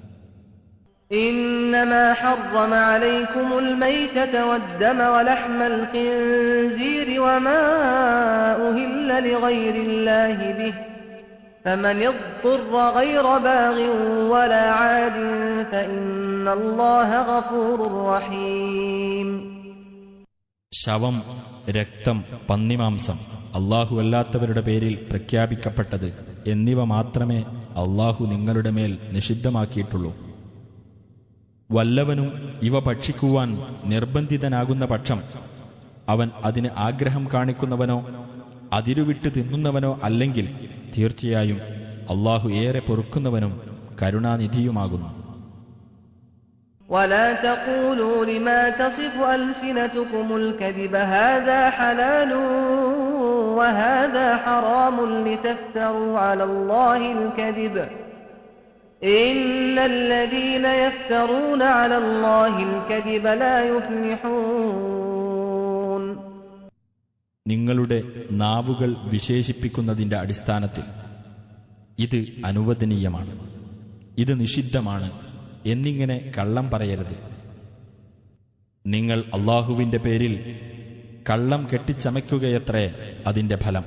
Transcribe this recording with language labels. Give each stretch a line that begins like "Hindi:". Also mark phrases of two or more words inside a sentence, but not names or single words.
Arabic: إنما حرم عليكم الميتة والدم ولحم الخنزير وما أهل لغير الله به فمن اضطر غير باغ ولا عاد فإن الله غفور رحيم.
Malayalam: ശവം, രക്തം, പന്നിമാംസം, അല്ലാഹു അല്ലാത്തവരുടെ പേരിൽ പ്രഖ്യാപിക്കപ്പെട്ടത് എന്നിവ മാത്രമേ അല്ലാഹു നിങ്ങളുടെ മേൽ നിഷിദ്ധമാക്കിയിട്ടുള്ളൂ. വല്ലവനും ഇവ ഭക്ഷിക്കുവാൻ നിർബന്ധിതനാകുന്ന പക്ഷം അവൻ അതിന് ആഗ്രഹം കാണിക്കുന്നവനോ അതിരുവിട്ട് തിന്നുന്നവനോ അല്ലെങ്കിൽ തീർച്ചയായും അല്ലാഹു ഏറെ പൊറുക്കുന്നവനും കരുണാനിധിയുമാകുന്നു.
Arabic: ولا تقولوا لما تصف ألسنتكم الكذب هذا حلال وهذا حرام لتفتروا على الله الكذب إن الذين يفترون على الله الكذب لا يفلحون.
Malayalam: നിങ്ങളുടെ നാവുകൾ വിശേഷിപ്പിക്കുന്നതിന്റെ അടിസ്ഥാനത്തിൽ ഇത് അനുവദനീയമാണ്, ഇത് നിഷിദ്ധമാണ് എന്നിങ്ങനെ കള്ളം പറയരുത്. നിങ്ങൾ അല്ലാഹുവിന്റെ പേരിൽ കള്ളം കെട്ടിച്ചമയ്ക്കുകയത്രേ അതിന്റെ ഫലം.